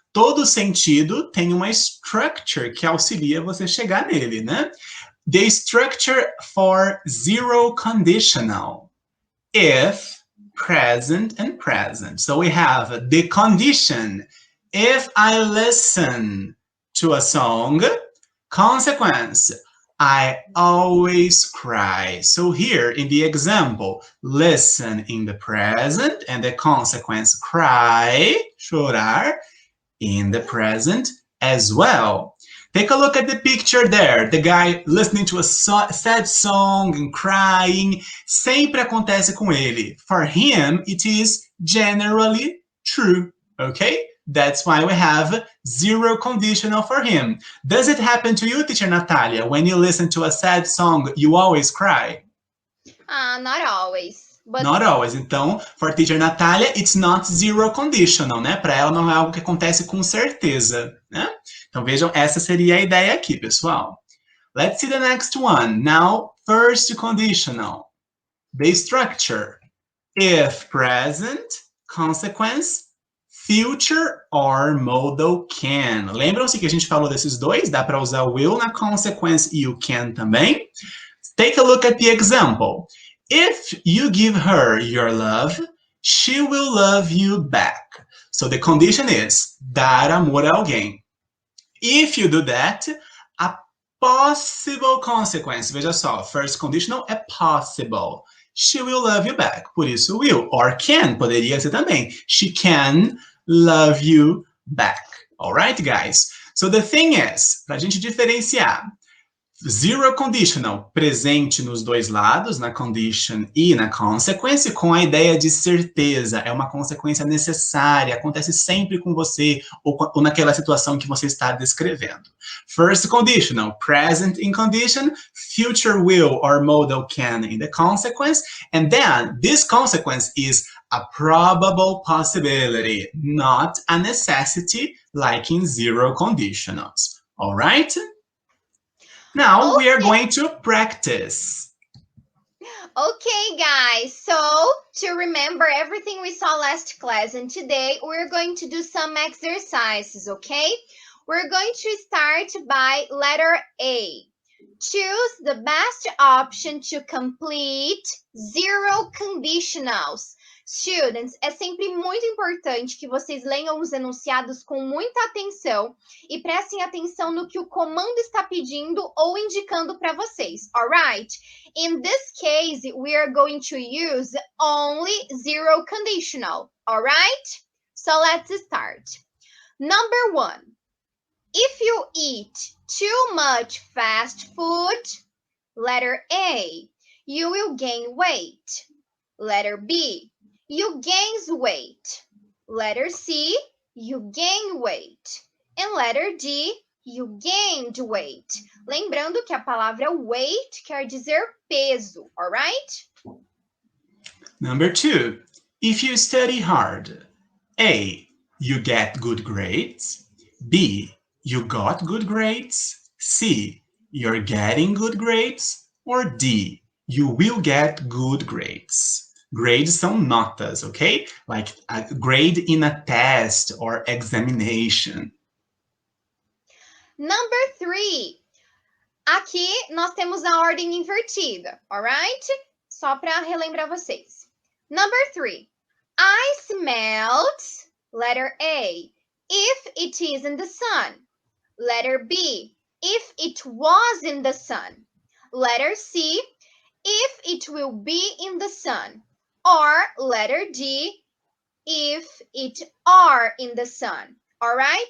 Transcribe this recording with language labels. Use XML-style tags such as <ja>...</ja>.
<pt>Todo sentido tem uma structure que auxilia você chegar nele, né?</pt> <en>The structure for zero conditional. If, present, and present. So we have the condition. If I listen to a song, consequence, I always cry. So here in the example, listen in the present and the consequence cry, chorar, in the present as well. Take a look at the picture there. The guy listening to a sad song and crying.</en> <pt>Sempre acontece com ele.</pt> <en>For him, it is generally true. Okay? That's why we have zero conditional for him. Does it happen to you, teacher Natalia? When you listen to a sad song, you always cry? Not always. But... Not always. Então, for teacher Natalia, it's not zero conditional, né?</en> <pt>Para ela não é algo que acontece com certeza, né? Então, vejam, essa seria a ideia aqui, pessoal.</pt> <en>Let's see the next one. Now, first conditional. The structure. If present, consequence, future or modal can.</en> <pt>Lembram-se que a gente falou desses dois? Dá para usar o will na consequence e o can também.</pt> <en>Take a look at the example. If you give her your love, she will love you back. So the condition is</en> <pt>dar amor a alguém.</pt> <en>If you do that, a possible consequence.</en> <pt>Veja só, first conditional é possible.</pt> <en>She will love you back.</en> <pt>Por isso,</pt> <en>will. Or can.</en> <pt>Poderia ser também.</pt> <en>She can love you back. Alright, guys? So the thing is,</en> <pt>para a gente diferenciar, zero conditional, presente nos dois lados, na condition e na consequence, com a ideia de certeza. É uma consequência necessária, acontece sempre com você, ou naquela situação que você está descrevendo.</pt> <en>First conditional, present in condition, future will or modal can in the consequence, and then this consequence is a probable possibility, not a necessity, like in zero conditionals. All right? Now we are going to practice. Okay, guys, so to remember everything we saw last class, and today we're going to do some exercises, okay? We're going to start by letter A. Choose the best option to complete zero conditionals.</en> <pt>Students, é sempre muito importante que vocês leiam os enunciados com muita atenção e prestem atenção no que o comando está pedindo ou indicando para vocês, alright?</pt> <en>In this case, we are going to use only zero conditional, alright? So let's start. Number 1. If you eat too much fast food, letter A, you will gain weight. Letter B, you gain weight. Letter C, you gain weight. And letter D, you gained weight.</en> <pt>Lembrando que a palavra weight quer dizer peso, alright?</pt> <en>Number 2, if you study hard, A, you get good grades. B, you got good grades. C, you're getting good grades. Or D, you will get good grades. Grades são notas, okay? Like a grade in a test or examination. Number 3.</en> <pt>Aqui nós temos a ordem invertida, alright? Só para relembrar vocês.</pt> <en>Number 3. I smelled, letter A, if it is in the sun. Letter B, if it was in the sun. Letter C, if it will be in the sun. Or letter D, if it are in the sun. All right?</en>